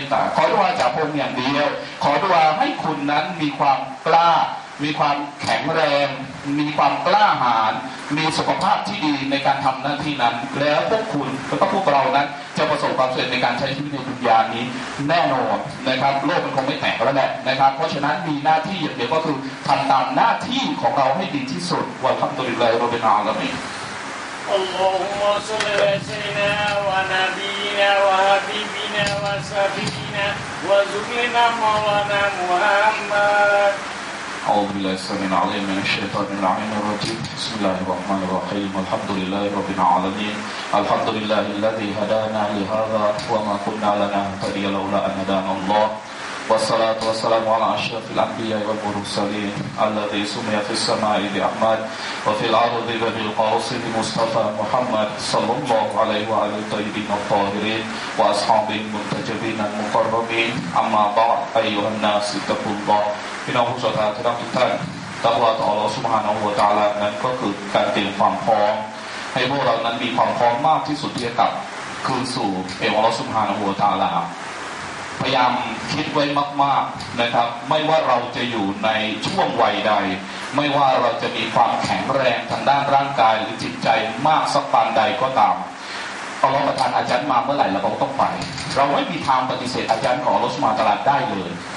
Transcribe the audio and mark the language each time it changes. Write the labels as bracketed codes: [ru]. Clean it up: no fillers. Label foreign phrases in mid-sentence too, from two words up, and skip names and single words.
[th] ตาขอดุอาจากพระองค์อย่างเดียวขอดุอาให้คุณนั้นมีความกล้ามีความแข็งแรงมีความกล้าหาญมีสุขภาพที่ดีในการทำหน้าที่นั้นแล้วพวกคุณแล้วก็พวกเรานั้นจะประสบความสำเร็จในการใช้ชีวิตในดุนยานี้แน่นอนนะครับโลกมันคงไม่แตกแล้วแหละนะครับเพราะฉะนั้นมีหน้าที่อย่างเดียวก็คือทำตามหน้าที่ของเราให้ดีที่สุด [ar] والحمد لله رب العالمين اللهم صل على سيدنا ونبينا وحبيبنا وشفيعنا وذكرنا مولانا محمد أعوذ بالله السميع العليم من الشيطان اللعين الرجيم بسم الله الرحمن الرحيم الحمد لله رب العالمين الحمد لله الذي هدانا لهذا وما كنا لنهتدي لولا أن هدانا الله والصلاة والسلام على أشرف الأنبياء والمرسلين الذي سمي في السماء بأحمد وفي الأرض بالقاصد مصطفى محمد صلى الله عليه وعلى الطيبين الطاهرين وأصحابه المنتجبين المقربين أما بعد أيها الناس اتقوا الله พี่น้อง [th] ผู้ศรัทธาทุกท่านตักวาต่ออัลเลาะห์ [ar] سبحانه وتعالى [th] นั้นก็คือการเตรียมความพร้อมให้พวกเรานั้นมีความพร้อมมากที่สุดที่จะกลับคืนสู่อัลเลาะห์ [ar] سبحانه وتعالى [th] พยายามคิดไว้มากๆนะครับไม่ว่าเราจะอยู่ในช่วงวัยใดไม่ว่าเราจะมีความแข็งแรงทางด้านร่างกายหรือจิตใจมากสักปานใดก็ตามอัลเลาะห์ประทานอาจารย์มาเมื่อไหร่เราก็ต้องไปเราไม่มีทางปฏิเสธอาจารย์ของอัลเลาะห์ [ar] سبحانه وتعالى [th] ได้เลย